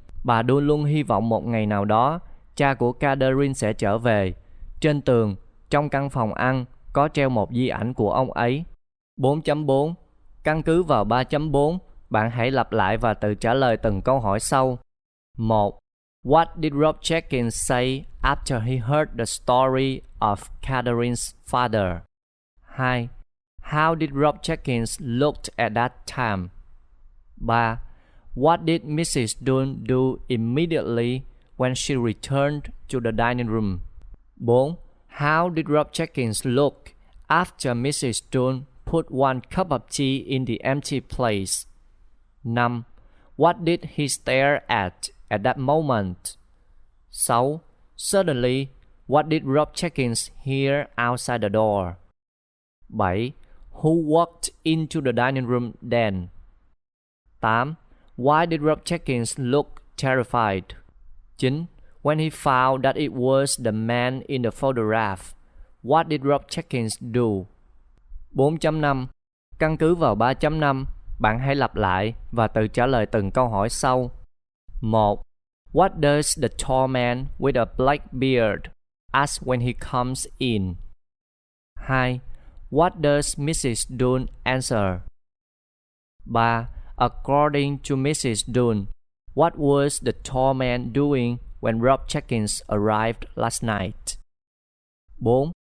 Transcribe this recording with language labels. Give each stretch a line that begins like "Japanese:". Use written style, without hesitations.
Vietnamese: Bà Dunn luôn hy vọng một ngày nào đó, cha của Catherine sẽ trở về. Trên tường, trong căn phòng ăn, có treo một di ảnh của ông ấy. 4.4. Căn cứ vào 3.4, bạn hãy lặp lại và tự trả lời từng câu hỏi sau.
English: 1. What did Rob Jenkins say after he heard the story of Catherine's father? 2. How did Rob Jenkins look at that time? 3. What did Mrs. Dunn do immediately when she returned to the dining room? 4. How did Rob Jenkins look after Mrs. Dunn put one cup of tea in the empty place? 5. What did he stare at that moment? 6. Suddenly, what did Rob Jenkins hear outside the door? 7. Who walked into the dining room then? 8. Why did Rob Jenkins look terrified? 9. When he found that it was the man in the photograph, what did Rob Jenkins do? 4.5.
Vietnamese: Căn cứ vào 3.5, bạn hãy lặp lại và tự trả lời từng câu hỏi sau.
English: 1. What does the tall man with a black beard ask when he comes in? 2. What does Mrs. Dunn answer? 3. According to Mrs. Dunn, what was the tall man doing when Rob Jenkins arrived last night? 4.